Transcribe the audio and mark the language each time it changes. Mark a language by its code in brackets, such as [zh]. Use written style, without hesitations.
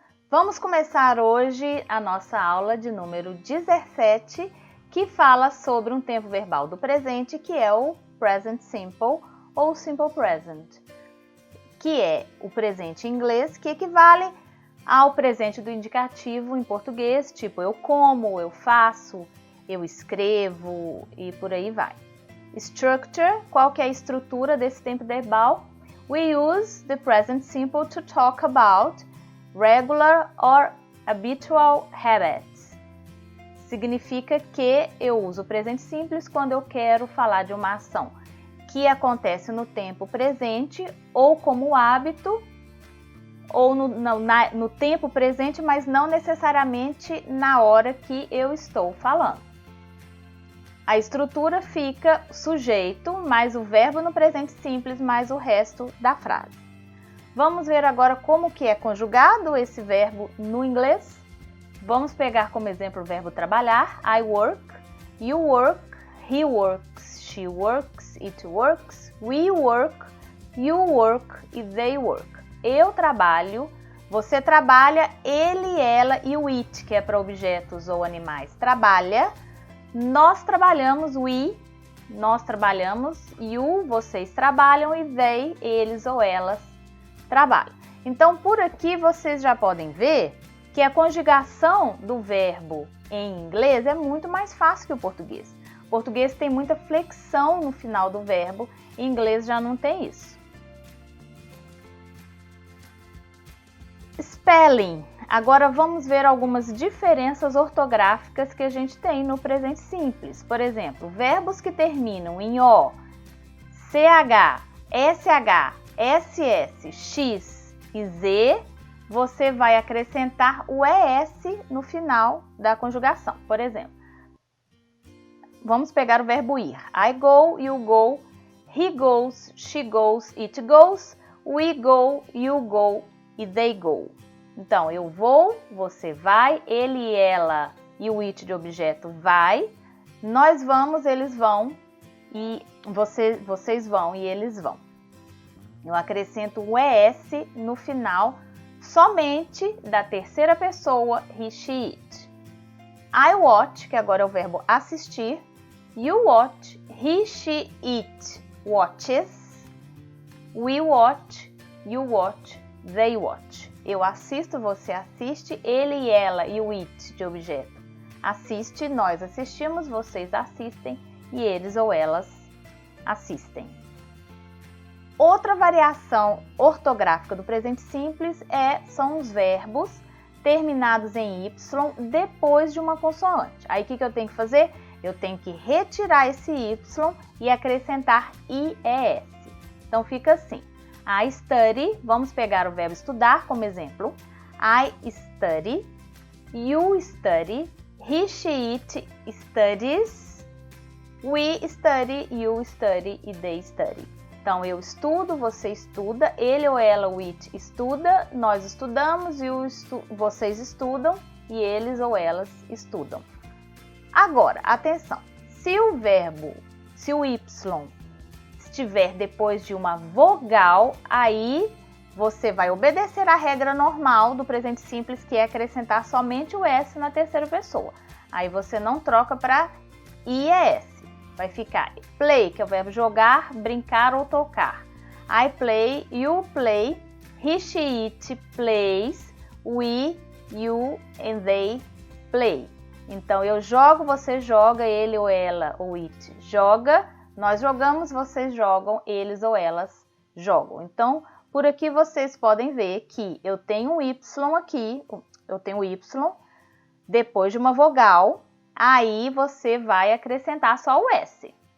[pt] Vamos começar hoje a nossa aula de número 17, que fala sobre um tempo verbal do presente, que é o present simple ou simple present, que é o presente em inglês, que equivale ao presente do indicativo em português, tipo eu como, eu faço, eu escrevo e por aí vai. Structure, qual que é a estrutura desse tempo verbal? [en] We use the present simple to talk about regular or habitual habits. [pt] Significa que eu uso o presente simples quando eu quero falar de uma ação que acontece no tempo presente ou como hábito ou no tempo presente, mas não necessariamente na hora que eu estou falando. A estrutura fica sujeito mais o verbo no presente simples mais o resto da frase. Vamos ver agora como que é conjugado esse verbo no inglês. Vamos pegar como exemplo o verbo trabalhar. [en] I work, you work, he works, she works, it works, we work, you work e they work. [pt] Eu trabalho, você trabalha, ele, ela e o it, que é para objetos ou animais, trabalha. Nós trabalhamos, we, nós trabalhamos, you, vocês trabalham e they, eles ou elas trabalho. Então, por aqui vocês já podem ver que a conjugação do verbo em inglês é muito mais fácil que o português. O português tem muita flexão no final do verbo, em inglês já não tem isso. Spelling. Agora vamos ver algumas diferenças ortográficas que a gente tem no presente simples. Por exemplo, verbos que terminam em O, CH, SH, SS, X e Z, você vai acrescentar o ES no final da conjugação. Por exemplo, vamos pegar o verbo ir. [en] I go, you go, he goes, she goes, it goes, we go, you go e they go. [pt] Então, eu vou, você vai, ele, ela e o it de objeto vai, nós vamos, eles vão e vocês vão e eles vão. Eu acrescento o ES no final somente da terceira pessoa, [en] he, she, it. I watch, [pt] que agora é o verbo assistir. [en] You watch, he, she, it watches. We watch, you watch, they watch. [pt] Eu assisto, você assiste, ele, ela e o it de objeto assiste, nós assistimos, vocês assistem e eles ou elas assistem. Outra variação ortográfica do presente simples são os verbos terminados em Y depois de uma consoante. Aí o que eu tenho que fazer? Eu tenho que retirar esse Y e acrescentar IES. Então fica assim. [en] I study, [pt] vamos pegar o verbo estudar como exemplo. [en] I study, you study, he, she, it studies, we study, you study e they study. [pt] Então, eu estudo, você estuda, ele ou ela, o it, estuda, nós estudamos, vocês estudam e eles ou elas estudam. Agora, atenção, se o Y estiver depois de uma vogal, aí você vai obedecer à regra normal do presente simples, que é acrescentar somente o S na terceira pessoa. Aí você não troca para IES. Vai ficar play, que é o verbo jogar, brincar ou tocar. [en] I play, you play, he, she, it plays, we, you and they play. [pt] Então, eu jogo, você joga, ele ou ela ou it joga, nós jogamos, vocês jogam, eles ou elas jogam. Então, por aqui vocês podem ver que eu tenho um Y aqui, eu tenho um Y, depois de uma vogal, aí você vai acrescentar só o S.